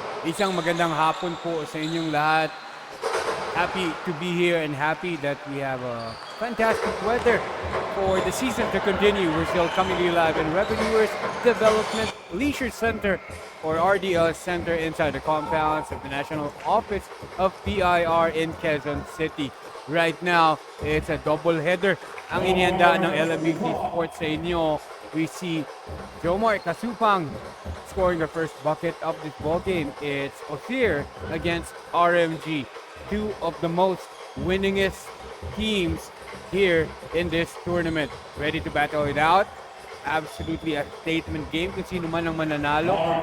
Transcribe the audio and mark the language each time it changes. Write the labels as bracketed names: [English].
[Filipino] Isang magandang hapon po sa inyong lahat. [English] Happy to be here and happy that we have a fantastic weather for the season to continue. We're still coming to you live in Revenuers Development Leisure Center, or RDL Center, inside the compounds of the National Office of BIR in Quezon City. Right now, it's a double header [Filipino] ang inihanda ng LMBC Sports sa inyo. [English] We see Jomar Kasupang scoring the first bucket of this ball game. It's OCIR against RMG. Two of the most winningest teams here in this tournament. Ready to battle it out. Absolutely a statement game [Filipino] kung sino man ang mananalo.